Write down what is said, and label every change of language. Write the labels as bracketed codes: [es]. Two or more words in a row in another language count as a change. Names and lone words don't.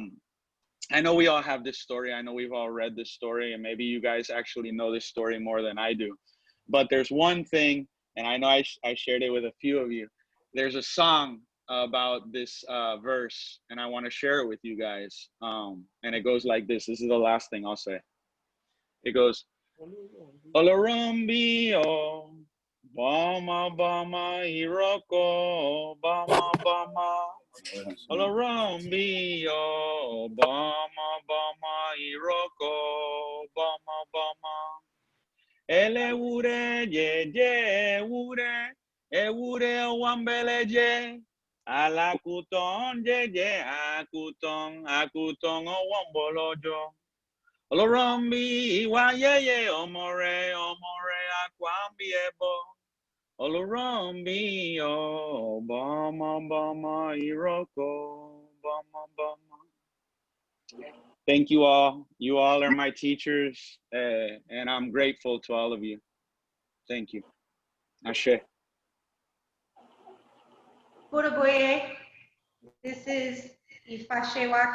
[en] I know we all have this story. I know we've all read this story, and maybe you guys actually know this story more than I do. But there's one thing, and I know I shared it with a few of you. There's a song about this verse, and I want to share it with you guys. And it goes like this. This is the last thing I'll say. It goes, [yo] Olorumbi, oh, Bama, Bama, Iroko, Bama, Bama. Olorumbi, oh, Bama, Bama, Iroko, Bama, Bama. Ele ure, ye, ure, e ure, wambele, Alakuton jeje akutong owombolojo. Olorombi iwa yeye omore akwambi ebo. Olorombi o bama iroko bama. [en] Thank you all. You all are my teachers, and I'm grateful to all of you. Thank you. Ashe. Budaboye, this is Ifa Shewa.